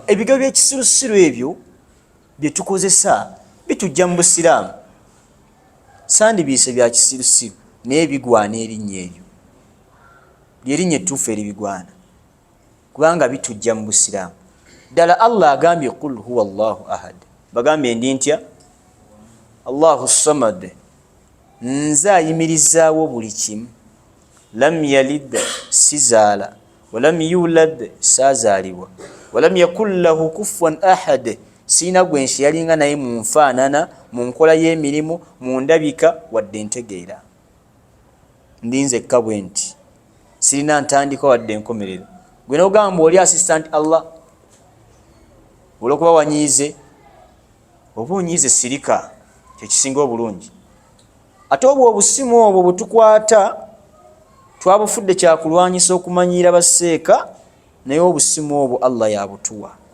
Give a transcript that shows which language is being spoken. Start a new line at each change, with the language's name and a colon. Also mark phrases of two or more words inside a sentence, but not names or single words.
Ganda: Ebigambo by'ekisirusiru ebyo bye tukozesa bitujja mu Busiraamu sandibiise bya kisirusiru naye bigwana erinnya eryo, lyerinnya ettuufu eribigwana kubanga bitujja mu Busiraamu. Ddala Allah agambye
Arabic: قل هو الله أحد,
Ganda: bagambye ndi ntya?
Arabic: الله الصمد,
Ganda: nze ayimirizaawo buli kimu
Arabic: لم يلد
Ganda: sizaala
Arabic: ولم يولد
Ganda: saazaalibwa
Arabic: ولم يكن له كفوا أحد
Ganda: siina gwensi yalinga naye mu nfaanana mu nkola y'emirimu mu ndabika wadde entegeera ndinzekka bwe nti sirina ntandika wadde enkomerero gwe n'ogamba oli assistant Allah olwokuba wanyiize oba onyiize sirika kyekisinga obulungi ate obwo obusimu obwo bwetukwata twabufudde kyakulwanyisa okumanyiira baseeka naye obusimu obwo Allah yabutuwa